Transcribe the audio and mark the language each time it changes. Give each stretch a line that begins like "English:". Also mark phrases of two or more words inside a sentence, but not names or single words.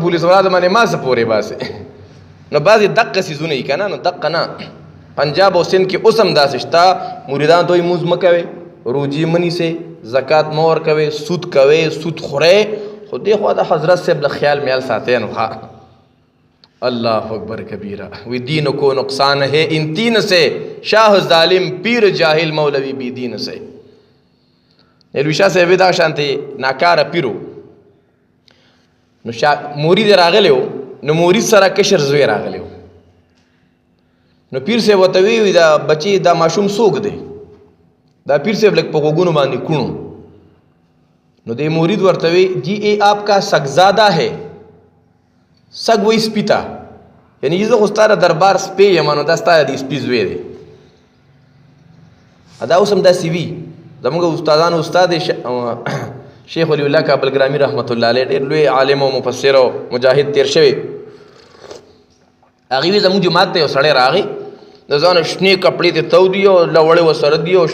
Pashto: پولیس ورات باندې ما څه پورې باسې نو بعضې دقه څیزونه یي که نه نو دقه نه پنجاب او سندھ کې اوس هم داسې شته مریدانو ته وایي مونځ مه کوئ روجې مه نیسئ زکات مه ورکوئ سود کوئ سود خورئ خو دې خوا د حضرت صاحب له خیال میال ساتئ نو ښه
Arabic: اللہ اکبر کبیرہ
Pashto: وی
Urdu: دین کو نقصان ہے ان تین سے شاہ ظالم پیر جاہل مولوی بی دین سے
Pashto: نیلوي شاه صاحب دا شانتې ناکاره پیرو نو مرید راغلی و نو مرید سره کشر زوی راغلی و نو پیر صاحب ورته وی دا بچی دا ماشوم څوک دی دا پیر صاحب لږ په غوږونو باندې کوڼو نو دې مرید ورته وی جی
Urdu: اے آپ کا سگزادہ ہے
Pashto: سگ وی سپی تا یعنی زه خو ستا د دربار سپی یم نو دا ستا د سپي زوی دی دا اوس هم داسې وي زموږ استادانو استاد شیخ ولی الله کابل ګرامي رحمت الله علیه ډېر لوی عالم او مفسر او مجاهد تیر شوی هغې وي زموږ جومات ته یو سړی راغی د ځانه شنې کپړې ته تودي او لوړې ورسره دي او